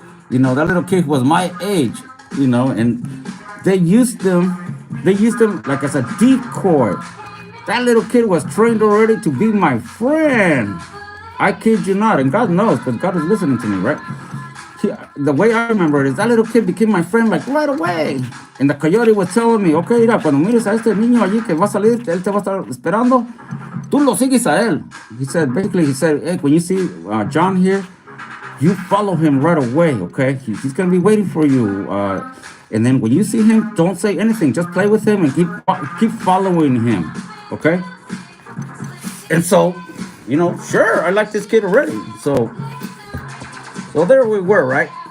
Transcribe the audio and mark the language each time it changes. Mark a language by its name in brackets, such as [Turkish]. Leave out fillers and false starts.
[English] You know, that little kid was my age, you know, and they used him like as a decoy. That little kid was trained already to be my friend. I kid you not. And God knows, because God is listening to me, right? The way I remember it is that little kid became my friend like right away. And the coyote was telling me, okay, [Spanish] mira, cuando mires a este niño allí que va a salir, él te va a estar esperando, tú lo sigues a él. [English] He said, hey, when you see John here, you follow him right away, okay? He's going to be waiting for you. And then when you see him, don't say anything. Just play with him and keep following him. Okay? And so, you know, sure, I like this kid already. So there we were, right?